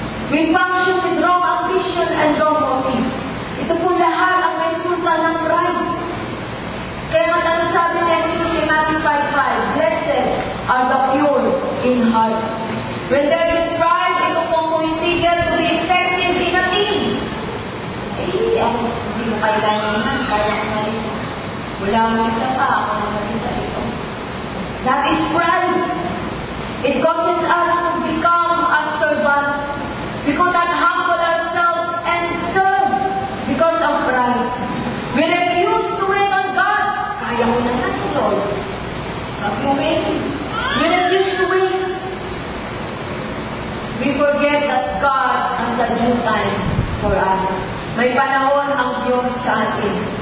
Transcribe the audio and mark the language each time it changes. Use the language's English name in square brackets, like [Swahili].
[English] We function with wrong ambition and wrong motive. [Filipino] Ito po lahat ang resulta ng pride. Kaya ang sabi ni [English] Jesus in Matthew 5:5, Blessed are the pure in heart. When there is pride, [Filipino] ito pong pumipigil [English] to be effective in a team. [Filipino] Hindi mo kailangan, kaya ko na rin. Wala mo isa pa, ako naman isa ito. [English] That is pride. It causes us to become a servant. We could not humble ourselves and serve because of pride. We refuse to wait on God. [Filipino] Kaya ko na lang, Lord. [English] Okay? We refuse to wait. We forget that God has a due time for us. [Filipino] May panahon ang Diyos sa atin.